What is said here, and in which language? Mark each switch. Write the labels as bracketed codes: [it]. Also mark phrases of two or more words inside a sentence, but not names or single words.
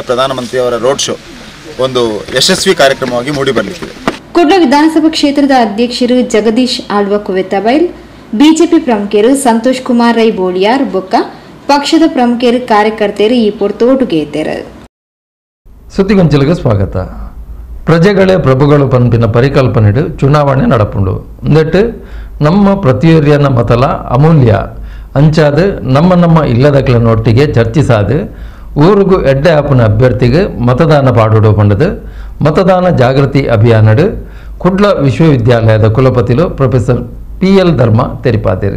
[kn] ಪ್ರಧಾನಮಂತ್ರಿಯವರ [en] road show [kn] ಒಂದು ಯಶಸ್ವಿ ಕಾರ್ಯಕ್ರಮವಾಗಿ ಮೂಡಿ ಬರಲಿಕ್ಕಿದೆ. ಕುಡ್ಲ ವಿಧಾನಸಭಾ ಕ್ಷೇತ್ರದ ಅಧ್ಯಕ್ಷರು ಜಗದೀಶ್ ಆಳ್ವ ಕುವೆತಬೈಲ್, ಬಿಜೆಪಿ ಪ್ರಮುಖರು ಸಂತೋಷ್ ಕುಮಾರ್ ರೈ ಬೋಳಿಯಾರ್ ಬೊಕ್ಕ ಪಕ್ಷದ ಪ್ರಮುಖರು ಕಾರ್ಯಕರ್ತರು ಈ ಪೊರ್ತೋಟುಗೆ ಇದ್ದಾರೆ. ಸುದ್ದಿಗೊಂಚಲಿಗೆ ಸ್ವಾಗತ. [tcy] ಪ್ರಜೆಗಳೇ ಪ್ರಭುಗಳು ಪಂಪಿನ ಪರಿಕಲ್ಪನೆಡು ಚುನಾವಣೆ ನಡಪುಂಡು ಅಂದಟ್ಟು ನಮ್ಮ ಪ್ರತಿಯೊರಿಯನ ಮತಲ ಅಮೂಲ್ಯ ಅಂಚಾದು ನಮ್ಮ ಇಲ್ಲದಕ್ಲನೊಟ್ಟಿಗೆ ಚರ್ಚಿಸಾದು ಊರಿಗೂ ಎಡ್ಡೆ ಆಪನ ಅಭ್ಯರ್ಥಿಗೆ ಮತದಾನ ಪಾಡುಡು ಪಂಡದು ಮತದಾನ ಜಾಗೃತಿ ಅಭಿಯಾನಡು ಕುಡ್ಲ ವಿಶ್ವವಿದ್ಯಾಲಯದ ಕುಲಪತಿಲು ಪ್ರೊಫೆಸರ್ PL ಧರ್ಮ ತೆರಿಪಾದಿರು.